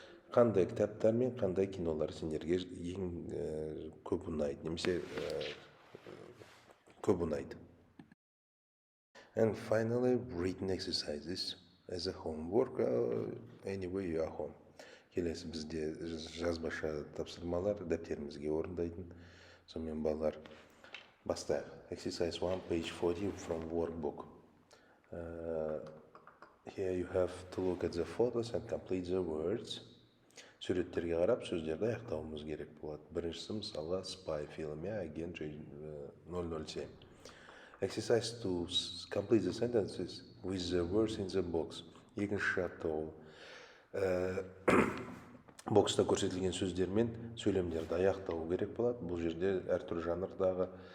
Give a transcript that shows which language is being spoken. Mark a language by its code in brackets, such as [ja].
[kk] Қандай кітаптар мен қандай кинолар сендерге ең көп ұнайды, немесе көп ұнайды. [en] And finally, written exercises as a homework, anyway you are home. [kk] Келесі бізде жазбаша тапсырмалар дәптерімізге орындайтын. Сонымен балалар бастайық. [en] Exercise 1, page 40 from workbook. Here you have to look at the photos and complete the words. [kk] Суреттерге қарап, сөздерді аяқтауымыз керек болады. Біріншісі мысалы Spy фильмі, агент 007. [en] Exercise 2. Complete the sentences with the words in the box. [kk] Екінші жаттығу. Бокста көрсетілген сөздермен сөйлемдерді аяқтау керек болады. Бұл жерде әртүрлі жанрдағы